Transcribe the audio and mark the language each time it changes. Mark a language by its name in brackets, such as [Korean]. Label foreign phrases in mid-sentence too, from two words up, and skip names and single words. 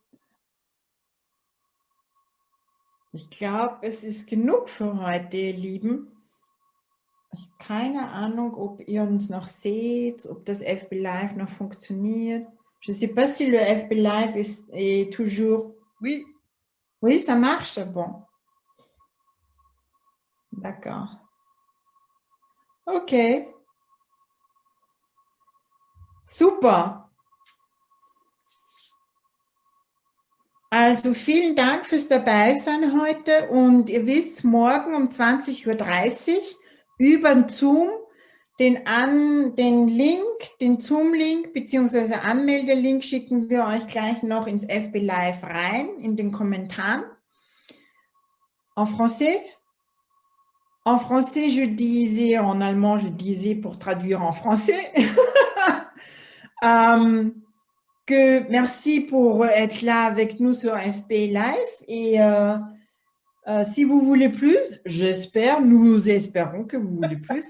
[German] Ich glaube, es ist genug für heute, ihr Lieben. Ich habe keine Ahnung, ob ihr uns noch seht, ob das FB Live noch fonctionniert. [French] Je ne sais pas si le FB Live est toujours... Oui. Oui, ça marche? Bon. D'accord. Ok. Super. [German] Also vielen Dank fürs Dabeisein heute und ihr wisst, morgen um 20:30 Uhr über Zoom den Link, den Zoom-Link bzw. Anmeldelink schicken wir euch gleich noch ins FB Live rein, in den Kommentaren. [French] En français? En français, je disais, en allemand, je disais pour traduire en français. Que merci pour être là avec nous sur FB Live et si vous voulez plus, j'espère, nous espérons que vous voulez plus.